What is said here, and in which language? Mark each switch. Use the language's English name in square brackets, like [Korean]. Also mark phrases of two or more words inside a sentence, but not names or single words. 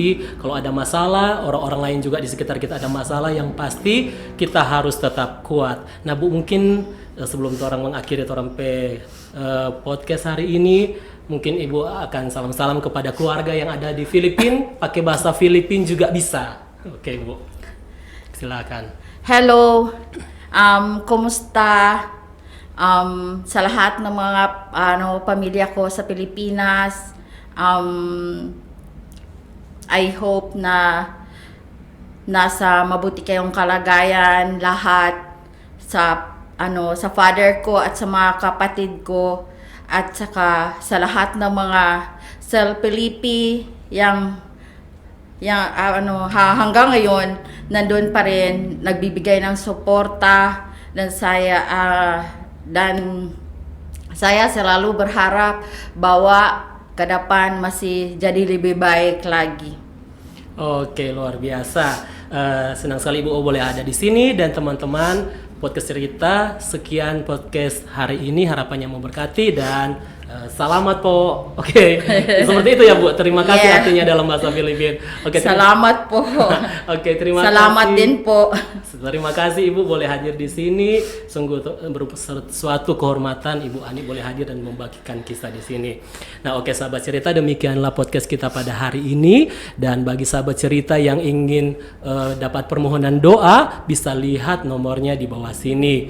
[Indonesian] Kalau ada masalah, orang-orang lain juga di sekitar kita ada masalah, yang pasti kita harus tetap kuat. Nah Bu, mungkin sebelum orang mengakhiri podcast hari ini, mungkin Ibu akan salam-salam kepada keluarga yang ada di Filipina, pakai bahasa Filipina juga bisa. Oke Bu, silakan. [Filipino] Hello, kumusta? Sa lahat ng mga pamilya ko sa Pilipinas, [English] I hope [Filipino] na nasa mabuti kayong kalagayan lahat, sa father ko at sa mga kapatid ko, at saka sa lahat ng mga sa Pilipi yang hanggang ngayon nandun pa rin nagbibigay ng suporta, [Indonesian] dan saya selalu berharap bahwa ke depan masih jadi lebih baik lagi. Oke, luar biasa. Senang sekali Ibu O boleh ada di sini, dan teman-teman podcast cerita. Sekian podcast hari ini, harapannya memberkati, dan selamat po. Oke, seperti itu ya Bu. Terima kasih artinya dalam bahasa Filipin. Oke, Selamat po. Oke, terima Selamat kasih. [Filipino] din po. [Indonesian] Terima kasih Ibu boleh hadir di sini. Sungguh suatu kehormatan Ibu Ani boleh hadir dan membagikan kisah di sini. Nah, oke sahabat cerita, demikianlah podcast kita pada hari ini. Dan bagi sahabat cerita yang ingin dapat permohonan doa, bisa lihat nomornya di bawah sini.